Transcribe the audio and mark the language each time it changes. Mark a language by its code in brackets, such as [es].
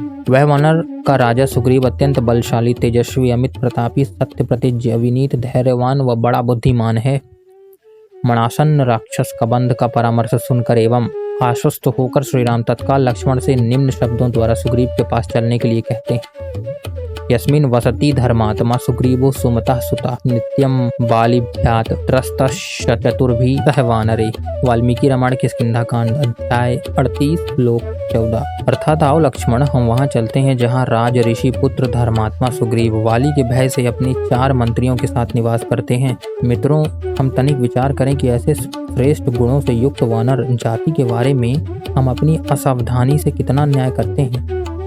[hi] वह वानर का राजा सुग्रीव अत्यंत बलशाली, तेजस्वी, अमित प्रतापी, सत्य प्रतिज्ञ, विनीत, धैर्यवान व बड़ा बुद्धिमान है। मणासन्न राक्षस कबंध का परामर्श सुनकर एवं आश्वस्त होकर श्रीराम तत्काल लक्ष्मण से निम्न शब्दों द्वारा सुग्रीव के पास चलने के लिए कहते हैं। [sa] यस्मिन् वसति धर्मात्मा सुग्रीवो सुमतः सुता नित्यं बालिभ्यात् त्रस्तश्च चतुर्भिः सह वानरे। [hi] वाल्मीकि रामायण किष्किंधा कांड अध्याय 38 श्लोक 14। अर्थात आओ लक्ष्मण, हम वहां चलते हैं जहां राज ऋषि पुत्र धर्मात्मा सुग्रीव वाली के भय से अपने 4 मंत्रियों के साथ निवास करते हैं। मित्रों, हम तनिक विचार करें कि ऐसे श्रेष्ठ गुणों से युक्त वानर जाति के बारे में हम अपनी असावधानी से कितना न्याय करते हैं।